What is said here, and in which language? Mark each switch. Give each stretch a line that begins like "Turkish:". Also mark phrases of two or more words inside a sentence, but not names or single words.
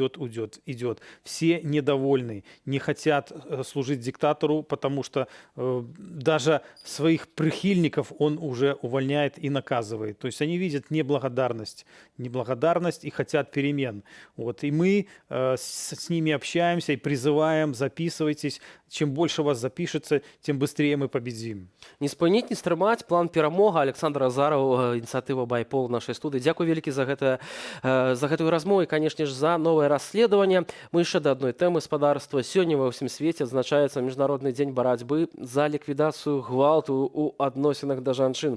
Russian: Все недовольны, не хотят служить диктатору, потому что даже своих прихильников он уже увольняет и наказывает. То есть они видят неблагодарность и хотят перемен. Вот. И мы с ними общаемся и призываем: записывайтесь. Чем больше вас запишется, тем быстрее мы победим.
Belarusian: Не спыніць, не стрымаць. План перамога. Александр Азаров, ініцыятыва байпол нашай студыі. Дзякуй вялікі за гэтую размову і, канешне ж, за новае расследаванне. Мы яшчэ да адной тэмы спадарства. Сёння ва ўсім свеце адзначаецца міжнародны дзень барацьбы за ліквідацыю гвалту ў адносінах да жанчын.